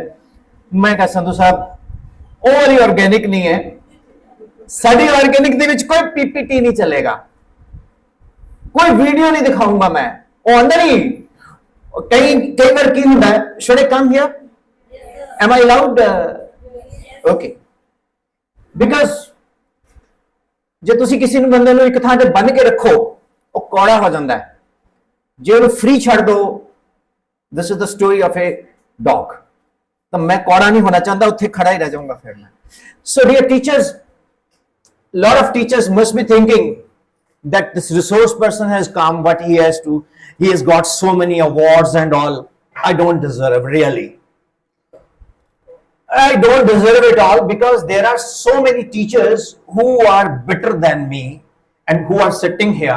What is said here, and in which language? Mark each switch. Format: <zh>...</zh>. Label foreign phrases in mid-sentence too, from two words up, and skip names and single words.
<hi>मैं कहा संधू साहब ओवरी ऑर्गेनिक नहीं है,</hi> <pa>ਸਾਡੀ ਔਰਗੈਨਿਕ ਦੇ ਵਿਚ</pa> <hi>कोई पीपीटी नहीं चलेगा, कोई वीडियो नहीं दिखाऊंगा मैं.</hi> <pa>ਓ ਅੰਦਰ ਹੀ ਕਈ ਬਾਰ ਕੀ ਹੁੰਦਾ ਹੈ,</pa> <en>should I come here? Am I allowed? Okay.</en> <pa>Because ਜੇ ਤੁਸੀਂ ਕਿਸੇ ਨੂੰ ਬੰਦੇ ਨੂੰ ਇੱਕ ਥਾਂ ਤੇ ਬੰਨ ਕੇ ਰੱਖੋ ਉਹ ਕੌੜਾ ਹੋ ਜਾਂਦਾ ਹੈ, ਜੇ ਉਹਨੂੰ ਫ੍ਰੀ ਛੱਡ ਦੋ,</pa> <en>this is the story of a dog,</en> <pa>ਤਾਂ ਮੈਂ ਕੌੜਾ ਨਹੀਂ ਹੋਣਾ ਚਾਹੁੰਦਾ, ਉੱਥੇ ਖੜਾ ਹੀ ਰਹਿ ਜਾਊਂਗਾ ਫਿਰ ਮੈਂ.</pa> <en>So dear teachers, lot of teachers must be thinking that this resource person has come, what he has got so many awards and all. I don't deserve, really. I don't deserve it all, because there are so many teachers who are better than me and who are sitting here.</en>